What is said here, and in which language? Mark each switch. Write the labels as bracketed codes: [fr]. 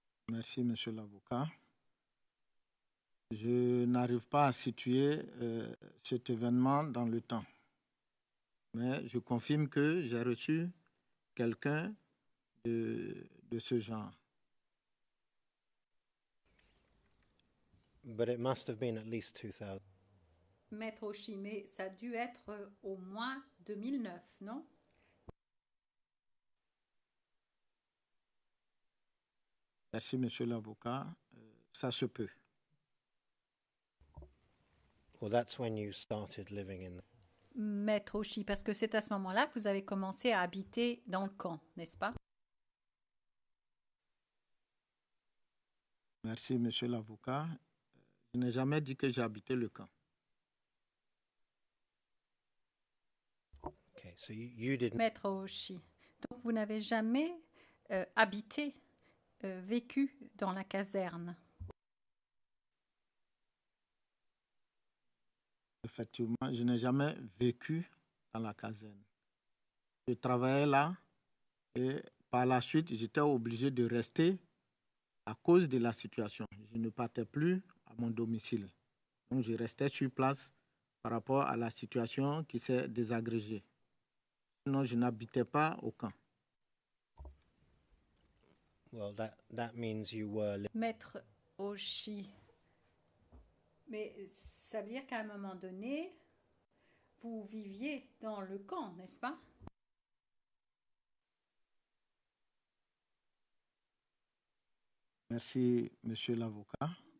[fr] Merci, monsieur l'avocat. Je n'arrive pas à situer cet événement dans le temps. Mais je confirme que j'ai reçu quelqu'un de ce genre. [en] but it must have been at least 2000. [fr] Maître Oshi, mais ça a dû être au moins 2009, non? Merci, monsieur l'avocat. Ça se peut. [en] Well, that's when you started living in [fr] Maître Oshi, parce que c'est à ce moment-là que vous avez commencé à habiter dans le camp, n'est-ce pas? Merci, monsieur l'avocat. Je n'ai jamais dit que j'ai habité le camp. [en] Okay, so you didn't [fr] Maître Oshi. Donc vous n'avez jamais habité, vécu dans la caserne. Effectivement, je n'ai jamais vécu dans la caserne. Je travaillais là et par la suite, j'étais obligé de rester à cause de la situation. Je ne partais plus à mon domicile. Donc, je restais sur place par rapport à la situation qui s'est désagrégée. Sinon, je n'habitais pas au camp. [en] well that means you were [fr] Maître Oshi. Mais ça veut dire qu'à un moment donné, vous viviez dans le camp, n'est-ce pas? Merci, monsieur l'avocat.